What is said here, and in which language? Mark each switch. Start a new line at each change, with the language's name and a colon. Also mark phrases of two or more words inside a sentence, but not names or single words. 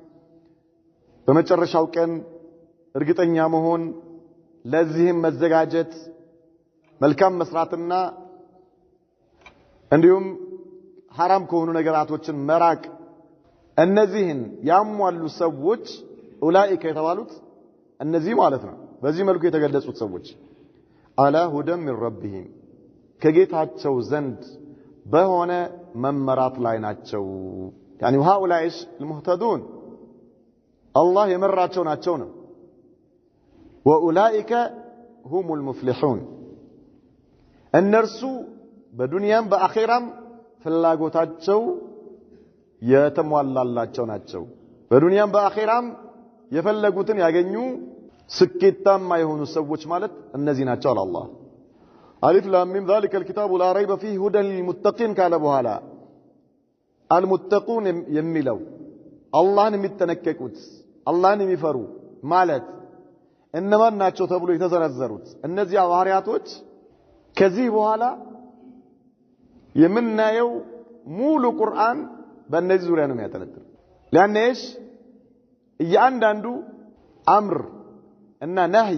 Amharic: በመጨረሻው ቀን እርግጠኛ መሆን ለዚህም መዘጋጀት መልካም መስራትና እንዲሁም حرام ከሆኑ ነገራቶችን መራቅ እነዚህን ያሟሉ ሰዎች ኡላኢከ የተባሉት እነዚህ ማለት ነው በዚህ መልኩ የተገለጹት ሰዎች
Arabic: على هدى من ربهم
Amharic: ከጌታቸው ዘንድ በሆነ መመራት ላይ ናቸው
Arabic: يعني هؤلاء المهتدون
Amharic: الله የመራቸው ናቸው ነው
Arabic: وأولئك هم المفلحون
Amharic: እነርሱ በዱንያም በአኺራም ፍላጎታቸው የተሟላላቸው ናቸው በዱንያም በአኺራም የፈለጉትን ያገኙ ስኬታማ የሆኑ ሰዎች ማለት እነዚህ ናቸው አላህ
Arabic: ألف لام ميم ذلك الكتاب لا ريب فيه هدى للمتقين
Amharic: ካለ በኋላ المتقون የሚለው አላህን የሚተነቀቁት አላህን የሚፈሩ ማለት እነማን ናቸው ተብሎ የተዘረዘሩት እነዚህ ባህሪያቶች ከዚህ በኋላ የምናየው ሙሉ ቁርአን በእነዚህ ዙሪያ ነው የሚያጠነጥነው ለአንሽ እያንዳንዱ አምር እና ነህይ